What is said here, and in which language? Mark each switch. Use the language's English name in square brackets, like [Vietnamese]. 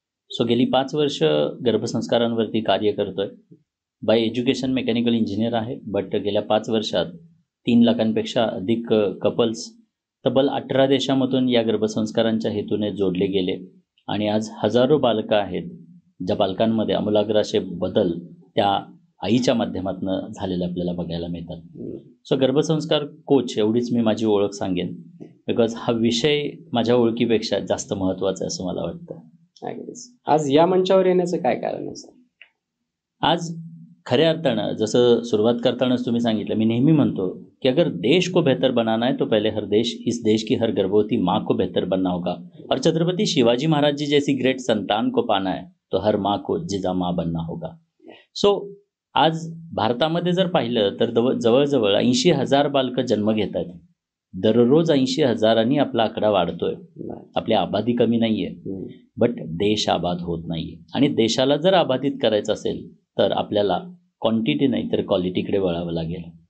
[Marathi] So गेली 5 वर्ष गर्भसंस्कारांवरती कार्य करतोय. बाय एज्युकेशन मेकॅनिकल इंजिनियर आहे, बट गेल्या 5 वर्षात 3 लाखांपेक्षा अधिक कपल्स तब्बल 18 देशामधून या गर्भसंस्कारांच्या हेतूने जोडले गेले आणि आज हजारो बालकं आहेत ज्या बालकांमध्ये आमूलाग्र असे बदल त्या आईच्या माध्यमातून झालेले आपल्याला बघायला मिळतात. सो गर्भसंस्कार कोच एवढीच मी माझी ओळख सांगेन, बिकॉज हा विषय माझ्या ओळखीपेक्षा जास्त महत्त्वाचा आहे असं मला वाटतं. आज या मंचावर येण्याचं काय कारण आहे सर? आज खऱ्या अर्थानं जसं सुरुवात करतानाच तुम्ही सांगितलं, मी नेहमी म्हणतो कि [Hindi] अगर देश को बेहतर बनाना है तो पहले इस देश की हर गर्भवती माँ को बेहतर बनना होगा और छत्रपति शिवाजी महाराज जी जैसी ग्रेट संतान को पाना है तो हर माँ को जिजा माँ बनना होगा. [Marathi] सो आज भारतामध्ये जर पाहिलं तर जवळजवळ 80,000 बालकं जन्म घेत आहेत. दररोज 80,000 आपला आकडा वाढतोय. आपली आबादी कमी नाही आहे, बट देश आबाद होत नाही आहे. आणि देशाला जर आबादित करायचं असेल तर आपल्याला क्वांटिटी नाही तर क्वालिटीकडे वळावं लागेल.